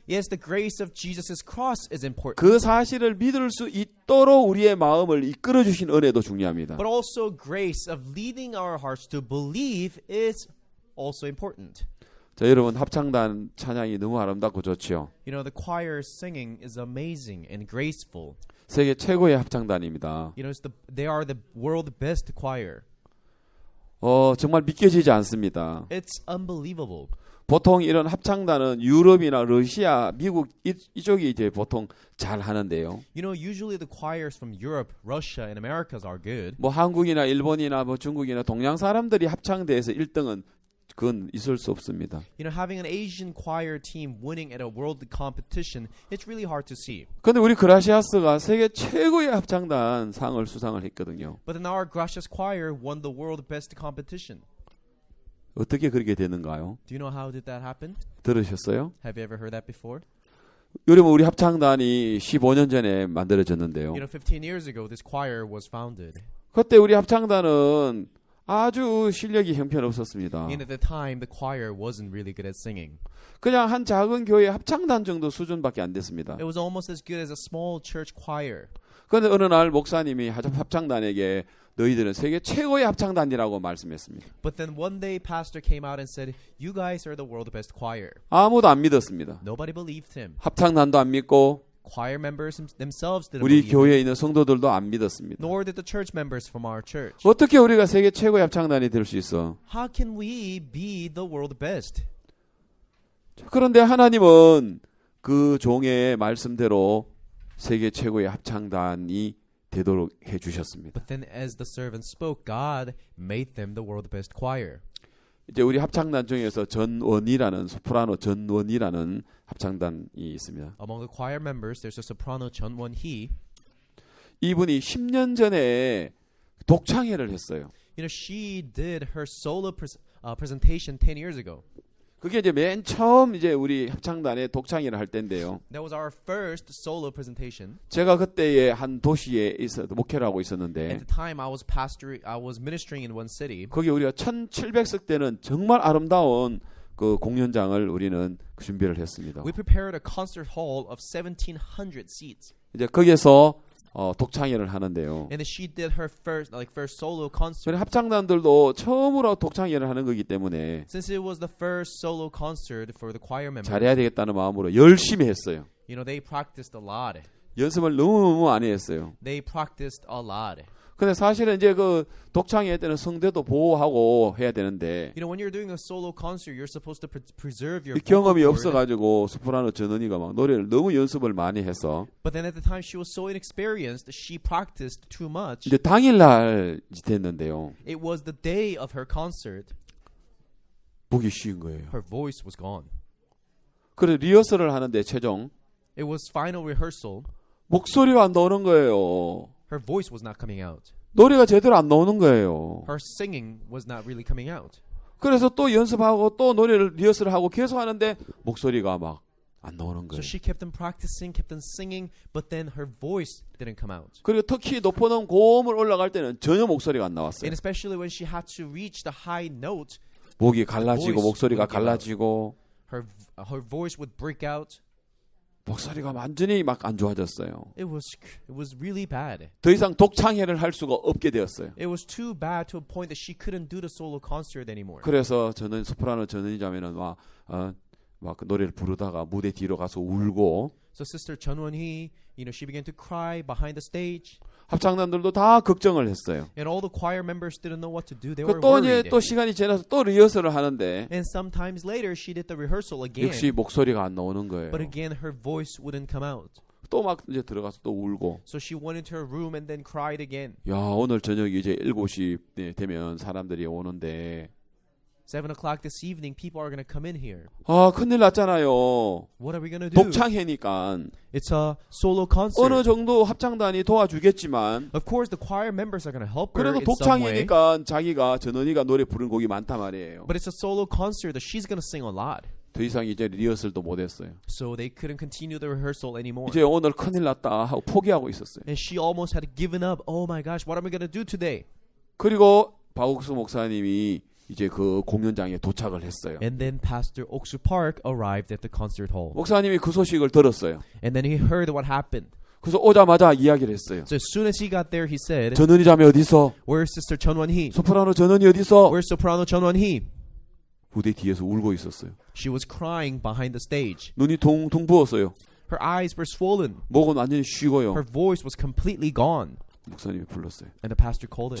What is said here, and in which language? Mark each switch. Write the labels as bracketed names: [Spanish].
[English] Yes, the grace of Jesus' cross is important. [Korean] 그 사실을 믿을 수 있도록 우리의 마음을 이끌어 주신 은혜도 중요합니다. [English] But also grace of leading our hearts to believe is also important. [Korean] 자, 여러분 합창단 찬양이 너무 아름답고 좋지요. [English] You know, the choir singing is amazing and graceful. [Korean] 세계 최고의 합창단입니다. [English] You know, they are the world best choir. [Korean] 정말 믿겨지지 않습니다. [English] It's unbelievable. [Korean] 보통 이런 합창단은 유럽이나 러시아, 미국 이쪽이 이제 보통 잘 하는데요. [English] You know, usually the choirs from Europe, Russia, and Americas are good. [Korean] 뭐 한국이나 일본이나 뭐 중국이나 동양 사람들이 합창대에서 1등은 그건 있을 수 없습니다. [English] You know, having an Asian choir team winning at a world competition, it's really hard to see. [Korean] 그런데 우리 그라시아스가 세계 최고의 합창단 상을 수상을 했거든요. [English] But then our Gracias choir won the world best competition. [Korean] 어떻게 그렇게 되는가요? [English] Do you know how did that happen? [Korean] 들으셨어요? [English] Have you ever heard that before? [Korean] 여러분 우리 합창단이 15년 전에 만들어졌는데요. [English] You know, 15 years ago, this choir was founded. [Korean] 그때 우리 합창단은 아주 실력이 형편없었습니다. [English] And at the time, the choir wasn't really good at singing. [Korean] 그냥 한 작은 교회 합창단 정도 수준밖에 안 됐습니다. [English] It was almost as good as a small church choir. [Korean] 그런데 어느 날 목사님이 합창단에게 너희들은 세계 최고의 합창단이라고 말씀했습니다. [English] But then one day, pastor came out and said, "You guys are the world best choir." [Korean] 아무도 안 믿었습니다. [English] Nobody believed him. [Korean] 합창단도 안 믿고 [English] Choir members themselves didn't [Korean] 우리 [English] believe him. [Korean] 교회에 있는 성도들도 안 믿었습니다. [English] Nor did the church members from our church. [Korean] 어떻게 우리가 세계 최고의 합창단이 될 수 있어? [English] How can we be the world best? [Korean] 그런데 하나님은 그 종의 말씀대로 세계 최고의 합창단이 되도록 해 주셨습니다. [English] But then as the servant spoke, God made them the world best choir. [Korean] 이제 우리 합창단 중에서 전원이라는 소프라노 전원이라는 합창단이 있습니다. [English] Among the choir members, there's a soprano Chun Won-hee. [Korean] 이분이 10년 전에 독창회를 했어요. [English] You know, she did her solo presentation 10 years ago. [Korean] 그게 이제 맨 처음 이제 우리 합창단의 독창회를 할 때인데요. [English] That was our first solo presentation. [Korean] 제가 그때에 한 도시에 목회를 하고 있었는데 [English] At the time, I was ministering in one city. [Korean] 거기 우리가 1700석 되는 정말 아름다운 그 공연장을 우리는 준비를 했습니다. [English] We prepared a concert hall of 1,700 seats. [Korean] 이제 거기에서 독창회를 하는데요. [English] And she did her first solo concert. [Korean] 우리 합창단들도 처음으로 독창회를 하는 거기 때문에 [English] Since it was the first solo concert for the choir members, [Korean] 잘해야 되겠다는 마음으로 열심히 했어요. [English] you know, they practiced a lot. [Korean] 연습을 너무 많이 했어요. [English] They practiced a lot. [Korean] 근데 사실은 이제 그 독창회 때는 성대도 보호하고 해야 되는데 [English] You know, when you're doing a solo concert, you're supposed to preserve your [Korean] 이 경험이 [English] vocal cord. [Korean] 없어가지고 소프라노 전원이가 막 노래를 너무 연습을 많이 해서 [English] But then at the time she was so inexperienced, she practiced too much. [Korean] 이제 당일날 됐는데요. [English] It was the day of her concert. [Korean] 보기 쉬운 거예요. [English] Her voice was gone. [Korean] 그래서 리허설을 하는데 최종 [English] It was final rehearsal. [Korean] 목소리가 안 나오는 거예요. [English] Her voice was not coming out. [Korean] 노래가 제대로 안 나오는 거예요. [English] Her singing was not really coming out. [Korean] 그래서 또 연습하고 또 노래를 리허설을 하고 계속 하는데 목소리가 막 안 나오는 [English] So [Korean] 거예요. [English] she kept on practicing, kept on singing, but then her voice didn't come out. [Korean] 그리고 특히 높은 고음을 올라갈 때는 전혀 목소리가 안 나왔어요. [English] And especially when she had to reach the high note, [Korean] 목이 갈라지고 [English] voice [Korean] 목소리가 [English] wouldn't give out. [Korean] 갈라지고 [English] her voice would break out. [Korean] 목소리가 완전히 막 안 좋아졌어요. [English] It was really bad. [Korean] 더 이상 독창회를 할 수가 없게 되었어요. [English] It was too bad to a point that she couldn't do the solo concert anymore. [Korean] 그래서 저는 소프라노 전원이자매는 막 노래를 부르다가 무대 뒤로 가서 울고 [English] So Sister Chun Won-hee, you know, she began to cry behind the stage. [Korean] 합창단들도 다 걱정을 했어요. [English] And all the choir members didn't know what to do. They were [Korean] 또 이제 [English] worried. [Korean] 또 시간이 지나서 또 리허설을 하는데 [English] And sometimes later she did the rehearsal again. [Korean] 역시 목소리가 안 나오는 거예요. [English] But again her voice wouldn't come out. [Korean] 또 막 이제 들어가서 또 울고. [English] So she went into her room and then cried again. [Korean] 야, 오늘 저녁 이제 7시 되면 사람들이 오는데 [English] 7 o'clock this evening, people are going to come in here. [Korean] 아, 큰일 났잖아요. [English] What are we going to do? [Korean] 독창회니까 [English] It's a solo concert. [Korean] 어느 정도 합창단이 도와주겠지만 [English] Of course, the choir members are going to help her [Korean] 그래도 [English] in some way. [Korean] 독창회니까 자기가 전원이가 노래 부르는 곡이 많단 말이에요. [English] But it's a solo concert that she's going to sing a lot. [Korean] 더 이상 이제 리허설도 못했어요. [English] So they couldn't continue the rehearsal anymore. [Korean] 이제 오늘 큰일 났다 하고 포기하고 있었어요. [English] And she almost had given up. Oh my gosh, what am I going to do today? [Korean] 그리고 박옥수 목사님이 이제 그 공연장에 도착을 했어요. [English] And then Pastor Oksu Park arrived at the concert hall. [Korean] 목사님이 그 소식을 들었어요. [English] And then he heard what happened. [Korean] 그래서 오자마자 이야기를 했어요. [English] So as soon as he got there, he said, [Korean] 전원이 자매 어디 있어? [English] Where's Sister Chun Won-hee? [Korean] 소프라노 전원이 어디 있어? [English] Where's Soprano Chun Won-hee? [Korean] 무대 뒤에서 울고 있었어요. [English] She was crying behind the stage. [Korean] 눈이 둥둥 부었어요. [English] Her eyes were swollen. [Korean] 목은 완전히 쉬고요. [English] Her voice was completely gone. [Korean] 목사님이 불렀어요. [English] And the pastor called her.